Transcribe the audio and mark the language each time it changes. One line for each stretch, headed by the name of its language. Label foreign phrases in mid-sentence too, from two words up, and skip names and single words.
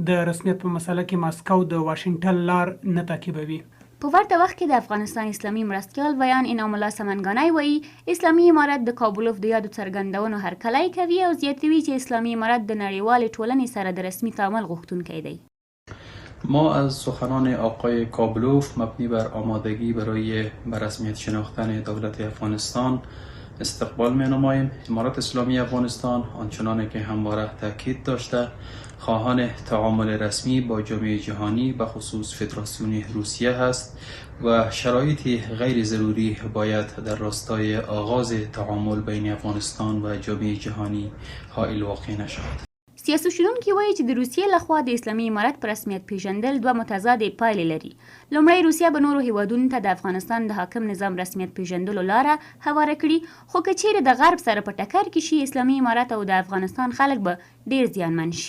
Pashto: د رسمیت په مسله کې ماسکو د واشنګټن لار نه تعقیبوي. په ورته وخت کې د افغانستان اسلامي مرستیال ویان انعام الله سمنګانی وایي اسلامي امارت د کابولوف د یادو څرګندونو هرکلی کوي او زیاتوي چې اسلامي امارت د نړیوالې ټولنې سره د رسمي تعامل غوښتونکی دی.
Persian: ما از سخنان آقای کابلوف مبنی بر آمادگی برای به رسمیت شناختن دولت افغانستان استقبال می‌نماییم. امارت اسلامی افغانستان آنچنان که همواره تاکید داشته خواهان تعامل رسمی با جامعه جهانی به خصوص فدراسیون روسیه است و شرایط غیر ضروری باید در راستای آغاز تعامل بین افغانستان و جامعه جهانی حائل واقع نشود.
Pashto: سیاستشنونکي وایي چې د روسیې لخوا د اسلامي امارت په رسمیت پیژندل دوه متضادې پایلې لري. لومړی، روسیه به نورو هیوادونو ته د افغانستان د حاکم نظام رسمیت پیژندلو لاره هواره کړي، خو که چیرې د غرب سره په ټکر کې شي اسلامي امارت او د افغانستان خلک به ډیر زیانمن شي.